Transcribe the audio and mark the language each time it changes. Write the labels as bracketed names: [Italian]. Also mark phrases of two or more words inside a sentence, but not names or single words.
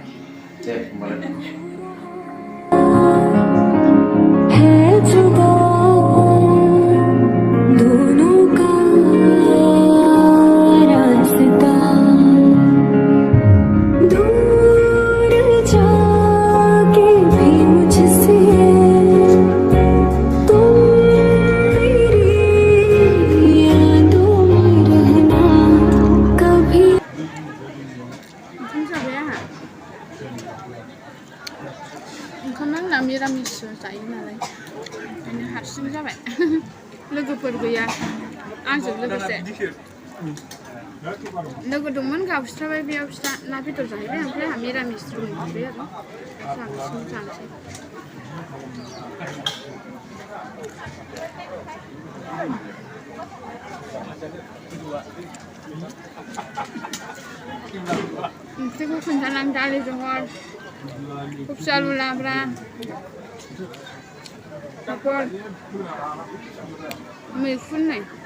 [Hindi] है जुदा दोनों का रास्ता दूर जाके भी मुझसे तुम मेरी यादों में रहना कभी [Bodo] ओंखाम आंना मिरामिस जायो नालाय ओंखायनो हारसिं जाबाय लोगोफोर गैया आंजों लोगोसे लोगो दंमोन गावस्राबाय बेयाव फिथा ना बेदर जाहैबाय ओमफ्राय आंहा मिरामिस रुमनिफ्राय आरो हारसिं जानोसै ओंख्रिखौ खोन्थालां दालि जहल खुबसा लुलाब्रा पापर मैखुन नै